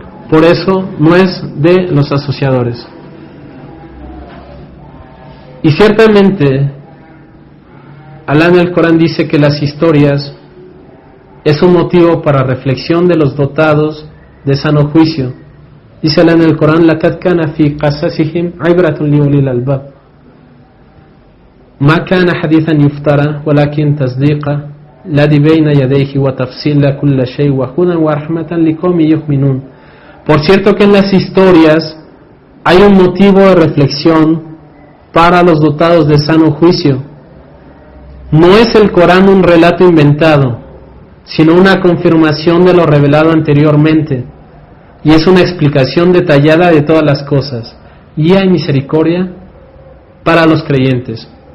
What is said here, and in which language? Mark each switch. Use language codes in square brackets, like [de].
[es] Por eso no es de los asociadores. Y ciertamente Allah en el Corán dice que las historias es un motivo para reflexión de los dotados de sano juicio. Dice Allah en el Corán, [ar] لَقَدْ كَانَ فِي قَصَصِهِمْ عِبْرَةٌ لِأُولِي الْأَلْبَابِ ما كان حديثا يفترى ولكن تصديق الذي بين يديه وتفصيل كل شيء وهدى ورحمة لقوم يؤمنون. [es] Por cierto que en las historias hay un motivo de reflexión para los dotados de sano juicio. No es el Corán un relato inventado, sino una confirmación de lo revelado anteriormente, y es una explicación detallada de todas las cosas, guía y misericordia para los creyentes.